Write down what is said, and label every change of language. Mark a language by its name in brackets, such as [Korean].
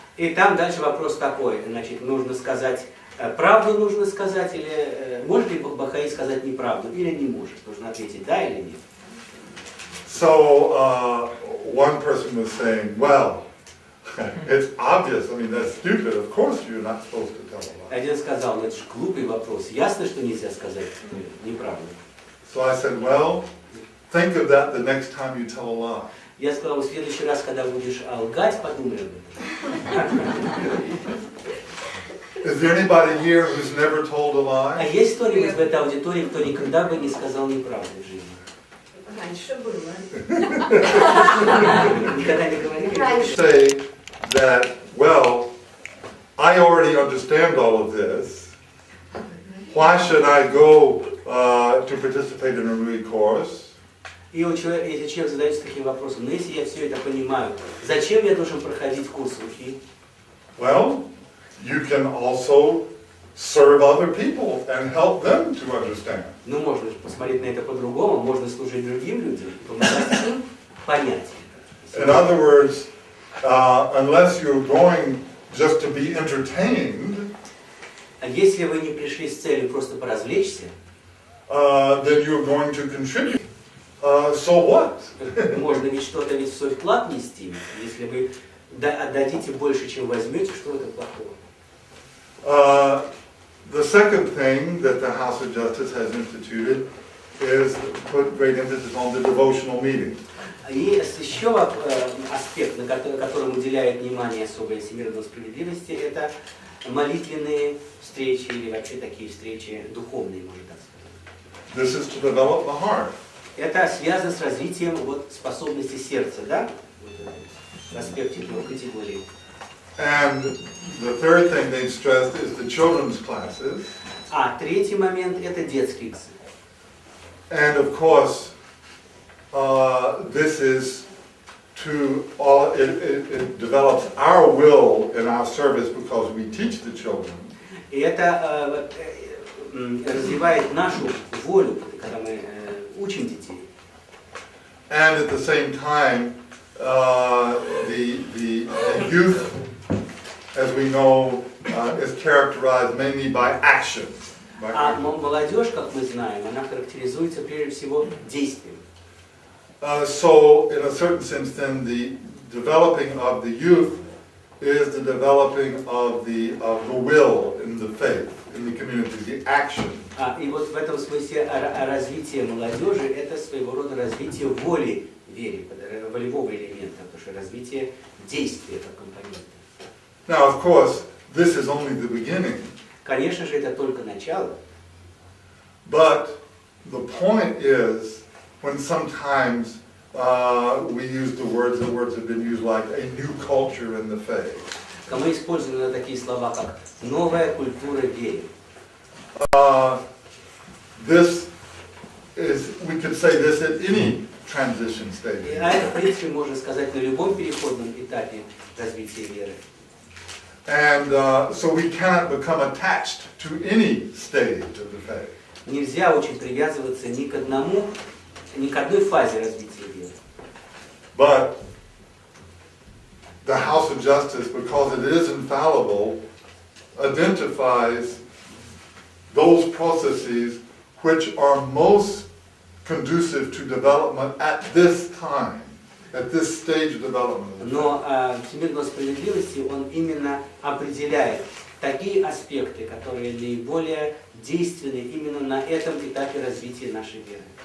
[Russian] И там дальше вопрос такой, значит, нужно сказать, правду нужно сказать, или может ли Бахаи сказать неправду, или не может, нужно ответить да или нет. [English] So one person was saying, well, it's obvious, I mean, that's stupid, of course you're not supposed to tell a lie. [Russian] Один сказал, ну это же глупый вопрос, ясно, что нельзя сказать неправду. [English] So I said, well, think of that the next time you tell a lie. [Russian] Я сказал, в следующий раз, когда будешь лгать, подумай об этом. [English] Is there anybody here who's never told a [Russian] А [English] lie? [Russian] есть кто-нибудь в этой аудитории, кто никогда бы не сказал неправду в жизни? Раньше было. Никогда не говорили? [English] Say that, well, I already understand all of this. Why should I go to participate in a Rui course? [Russian] И если человек задается таким вопросом, ну если я все это понимаю, зачем я должен проходить курс Рухи? [English] Well, you can also serve other people and help them to understand. [Russian] Ну можно же посмотреть на это по-другому, можно служить другим людям, помогать им понять. [English] In other words, unless you're going just to be entertained, [Russian] А если вы не пришли с целью просто поразвлечься, [English] then you're going to contribute. So what? [Russian] можно ведь что-то ведь в свой вклад нести. Если вы отдадите больше, чем возьмете, что в этом плохого? [English] The second thing that the House of Justice has instituted is to put great emphasis on the devotional meeting. [Russian] И еще аспект, на котором уделяет внимание особое всемирной справедливости, это молитвенные встречи или вообще такие встречи духовные, можно так сказать. [English] This is to develop the heart. [Russian] Это связано с развитием вот, способности сердца, да? В аспекте двух категорий. [English] And the third thing they stressed is the children's classes. [Russian] А третий момент это детские классы. [English] And of course, this is it develops our will in our service because we teach the children. [Russian] И это развивает нашу волю, когда мы учим детей. [English] And at the same time, the youth, as we know, is characterized mainly by action. [Russian] А молодежь, как мы знаем, она характеризуется прежде всего действием. [English] So, in a certain sense, then the developing of the youth is the developing of the will in the faith, in the community, the action. [Russian] И вот в этом смысле развитие молодежи это своего рода развитие воли в вере, волевого элемента, потому что развитие действия как компонента. [English] Now, of course, this is only the beginning. [Russian] Конечно же, это только начало. [English] But the point is, when sometimes we use the words have been used like a new culture in the faith. [Russian] Мы используем такие слова, как новая культура веры. [English] This is, we could say this at any transition stage. [Russian] И это, в принципе, можно сказать на любом переходном этапе развития веры. [English] And so we cannot become attached to any stage of the faith. [Russian] Нельзя очень привязываться ни к одной фазе развития веры. [English] But the House of Justice, because it is infallible, identifies those processes which are most conducive to development at this time, at this stage of development. [Russian] Но всемирной справедливости он именно определяет такие аспекты, которые наиболее действенны именно на этом этапе развития нашей веры.